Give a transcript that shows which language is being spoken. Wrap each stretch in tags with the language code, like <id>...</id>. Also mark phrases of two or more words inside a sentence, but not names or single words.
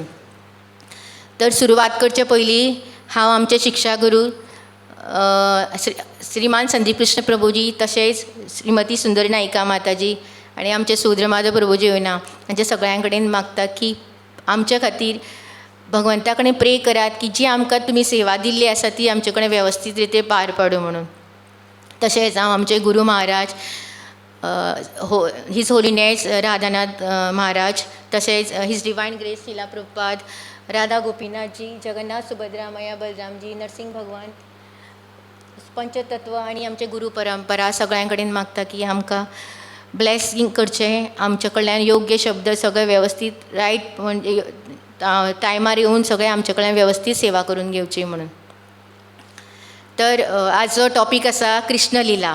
<kok>तर सुरवात करचे पयलीं हांव आमचे शिक्षा गुरू श्रीमान संदीप कृष्ण प्रभुजी, तशेंच श्रीमती सुंदरी नायिका माताजी आनी आमचे सुद्रमाधव प्रभुजी येवना, हांचे सगळ्यां कडेन मागता की आमच्या खातीर भगवंता कडेन प्रे करात की जी आमकां तुमी सेवा दिल्ली आसा ती आमचे कडेन वेवस्थीत रितीन पार पाडूं म्हणून. तशेंच हांव आमचे गुरू महाराज</kok> <en>His Holiness</en> <kok>राधानाथ महाराज, तशेंच</kok> <en>His Divine Grace</en> <kok>शिला प्रभुपाद, राधा गोपीनाथजी, जगन्नाथ सुभद्रा मैया बलरामजी, नरसिंह भगवान, पंचतत्व आनी आमचे गुरू परंपरा सगळ्यां कडेन मागता की आमकां ब्लेसिंग करचें, आमचे कडल्यान योग्य शब्द सगळे वेवस्थीत रायट म्हणजे टायमार येवन सगळे आमचे कडल्यान वेवस्थीत सेवा करून घेवची म्हणून. तर आज जो टॉपीक आसा कृष्ण लिला.</kok>